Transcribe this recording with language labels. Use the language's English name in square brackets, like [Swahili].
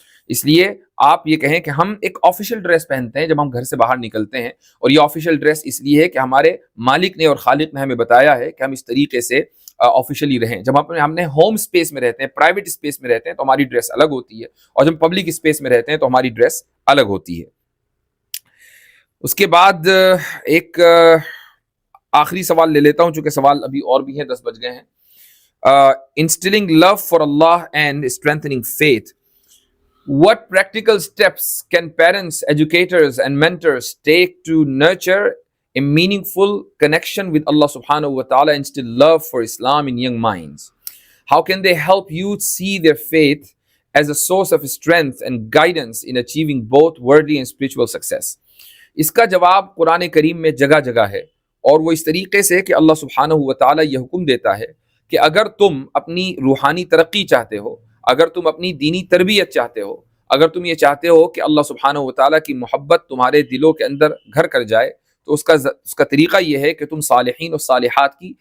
[Urdu] اس لیے آپ یہ کہیں کہ ہم ایک آفیشیل ڈریس پہنتے ہیں جب ہم گھر سے باہر نکلتے ہیں، اور یہ آفیشیل ڈریس اس لیے ہے کہ ہمارے مالک نے اور خالق نے ہمیں بتایا ہے کہ ہم اس طریقے سے آفیشیلی رہیں۔ جب ہم نے ہوم اسپیس میں رہتے ہیں، پرائیویٹ اسپیس میں رہتے ہیں، تو ہماری ڈریس الگ ہوتی ہے، اور جب پبلک اسپیس میں رہتے ہیں تو ہماری ڈریس الگ ہوتی ہے۔ اس کے بعد ایک آخری سوال لے لیتا ہوں، چونکہ سوال ابھی اور بھی ہیں، 10 بج گئے ہیں۔ [English] Instilling love for Allah and strengthening faith. What practical steps can parents, educators, and mentors take to nurture a meaningful connection with Allah subhanahu wa ta'ala and instill love for Islam in young minds? How can they help youth see their faith as a source of strength and guidance in achieving both worldly and spiritual success? [Urdu] اس کا جواب قرآن کریم میں جگہ جگہ ہے، اور وہ اس طریقے سے کہ اللہ سبحانہ و تعالیٰ یہ حکم دیتا ہے کہ اگر تم اپنی روحانی ترقی چاہتے ہو، اگر تم اپنی دینی تربیت چاہتے ہو، اگر تم یہ چاہتے ہو کہ اللہ سبحانہ و تعالیٰ کی محبت تمہارے دلوں کے اندر گھر کر جائے، تو اس کا طریقہ یہ ہے کہ تم صالحین اور صالحات